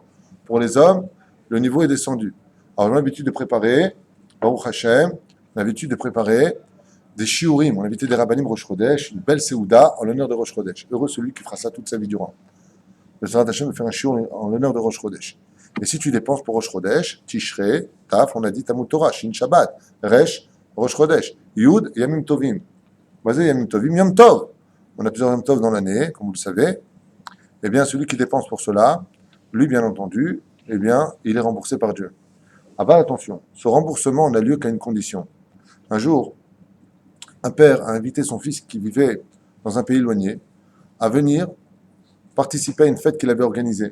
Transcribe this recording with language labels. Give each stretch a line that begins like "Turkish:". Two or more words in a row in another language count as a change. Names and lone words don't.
French: Pour les hommes, le niveau est descendu. Alors, on a l'habitude de préparer,
Hebrew: ברוך השם,
French: on a l'habitude de préparer des shiurim. On a invité des rabbanim Rosh Chodesh, une belle Seouda en l'honneur de Rosh Chodesh. Heureux celui qui fera ça toute sa vie durant. Le Seigneur Hashem va faire un shiur en l'honneur de Rosh Chodesh. Et si tu dépenses pour Rosh Chodesh, Tishrei, Taf, on a dit
Hebrew: תלמוד תורה, שין שבת,
French: Resh, Rosh Chodesh, Yud,
Hebrew: ימים טובים.
French: Vas-y,
Hebrew: ימים טובים, יום טוב.
French: On a plusieurs Yom Tov dans l'année, comme vous le savez. Eh bien, celui qui dépense pour cela, lui, bien entendu, eh bien, il est remboursé par Dieu. Ah bah, attention, ce remboursement n'a lieu qu'à une condition. Un jour, un père a invité son fils qui vivait dans un pays éloigné à venir participer à une fête qu'il avait organisée.